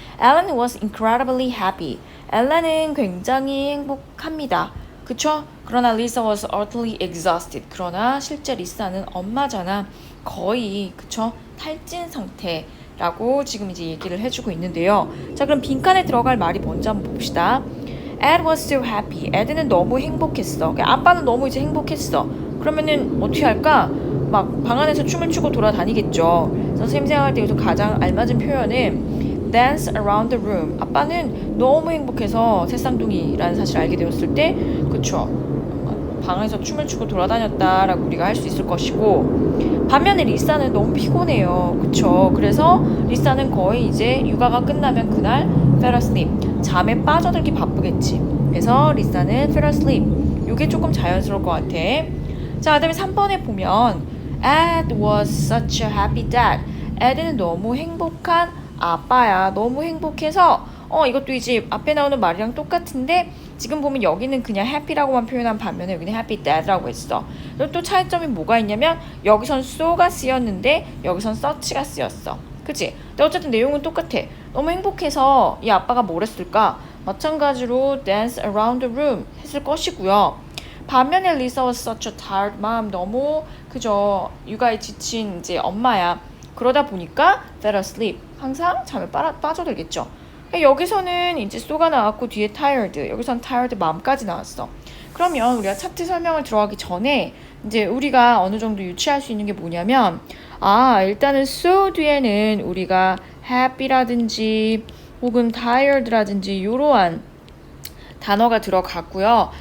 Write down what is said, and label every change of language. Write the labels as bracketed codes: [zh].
[en] Alan was incredibly happy. [ko] 엘란은 굉장히 행복합니다. 그쵸? 그러나 [en] Lisa was utterly exhausted. [ko] 그러나 실제 리사는 엄마잖아. 거의 그쵸? 탈진 상태라고 지금 이제 얘기를 해주고 있는데요. 자, 그럼 빈칸에 들어갈 말이 뭔지 한번 봅시다. [en] Ed was so happy. [ko] 에드는 너무 행복했어. 아빠는 너무 이제 행복했어. 그러면은 어떻게 할까? 막 방 안에서 춤을 추고 돌아다니겠죠. 선생님 생각할 때 여기서 가장 알맞은 표현은 [en] dance around the room. [ko] 아빠는 너무 행복해서 새쌍둥이라는 사실을 알게 되었을 때, 그쵸, 방에서 춤을 추고 돌아다녔다라고 우리가 할 수 있을 것이고, 반면에 리사는 너무 피곤해요. 그쵸? 그래서 리사는 거의 이제 육아가 끝나면 그날 [en] fell asleep, [ko] 잠에 빠져들기 바쁘겠지. 그래서 리사는 [en] fell asleep. [ko] 요게 조금 자연스러울 것 같아. 자, 그 다음에 3번에 보면 [en] Ed was such a happy dad. [ko] 에드는 너무 행복한 아빠야. 너무 행복해서 이것도 이제 앞에 나오는 말이랑 똑같은데 지금 보면 여기는 그냥 happy라고만 표현한 반면에 여기는 [en] happy dad [ko] 라고 했어. 그리고 또 차이점이 뭐가 있냐면 여기선 so가 쓰였는데 여기선 such가 쓰였어. 그치? 근데 어쨌든 내용은 똑같아. 너무 행복해서 이 아빠가 뭘 했을까? 마찬가지로 [en] dance around the room [ko] 했을 것이고요. 반면에 [en] Lisa was such a tired mom. [ko] 너무 그저 육아에 지친 이제 엄마야. 그러다 보니까 [en] fell asleep. [ko] 항상 잠에 빠져들겠죠. 여기서는 이제 so가 나왔고 뒤에 tired. 여기선 [en] tired mom [ko] 까지 나왔어. 그러면 우리가 차트 설명을 들어가기 전에 이제 우리가 어느 정도 유추할 수 있는 게 뭐냐면, 일단은 so 뒤에는 우리가 happy라든지 혹은 tired라든지 이러한 단어가 들어갔고요.